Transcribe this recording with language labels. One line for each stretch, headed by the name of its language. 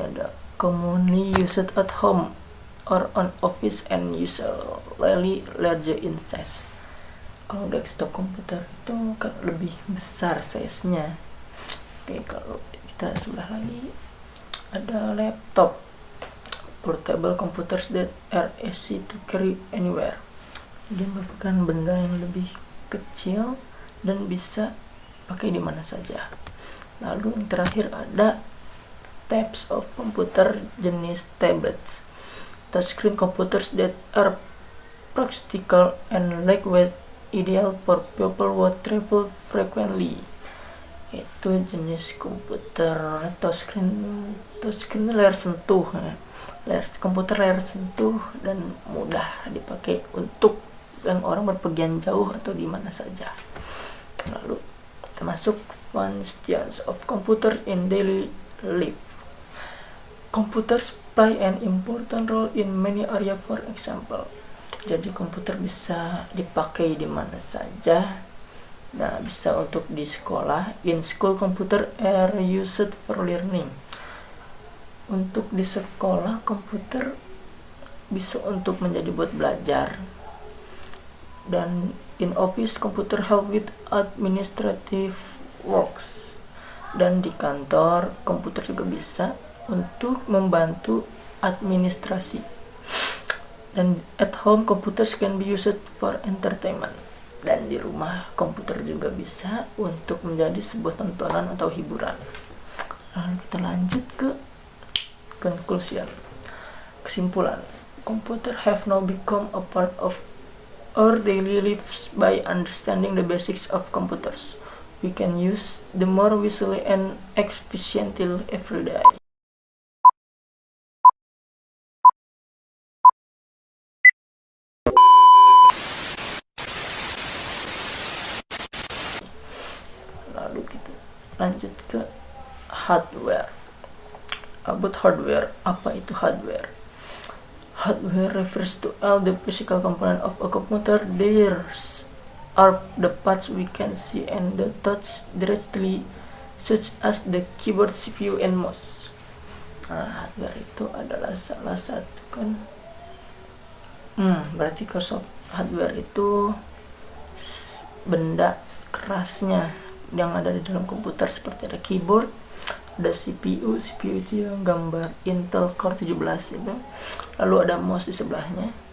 English: Ada commonly used at home or on office and usually larger in size.
Indonesian: Kalau desktop komputer itu lebih besar size-nya. Oke, kalau kita sebelah lagi ada
English: laptop, portable computers that are easy to carry anywhere.
Indonesian: Dia merupakan benda yang lebih kecil dan bisa pakai di mana saja. Lalu yang terakhir ada
English: types of computer,
Indonesian: jenis tablets.
English: Touchscreen computers that are practical and lightweight, ideal for people who travel frequently.
Indonesian: Itu jenis komputer touchscreen layar sentuh ya. Komputer layar sentuh dan mudah dipakai untuk yang orang berpergian jauh atau di mana saja. Lalu termasuk
English: functions of computer in daily life. Computers play an important role in many areas, for example.
Indonesian: Jadi komputer bisa dipakai di mana saja. Nah, bisa untuk di sekolah.
English: In school, computer are used for learning.
Indonesian: Untuk di sekolah, komputer bisa untuk menjadi buat belajar.
English: Dan in office, computer help with administrative works.
Indonesian: Dan di kantor, komputer juga bisa untuk membantu administrasi.
English: Dan at home, computers can be used for entertainment.
Indonesian: Dan di rumah, komputer juga bisa untuk menjadi sebuah tontonan atau hiburan. Lalu kita lanjut ke conclusion.
English: Kesimpulan, computer have now become a part of our daily lives. By understanding the basics of computers, we can use them more wisely and efficiently every day.
Indonesian: Lalu kita lanjut ke hardware.
English: About hardware,
Indonesian: apa itu hardware?
English: Hardware refers to all the physical components of a computer. There are the parts we can see and the touch directly, such as the keyboard, CPU, and mouse.
Indonesian: Nah, hardware itu adalah salah satu kan. Berarti hardware itu benda kerasnya yang ada di dalam komputer, seperti ada keyboard, ada CPU itu yang gambar Intel Core 17 itu, lalu ada mouse di sebelahnya.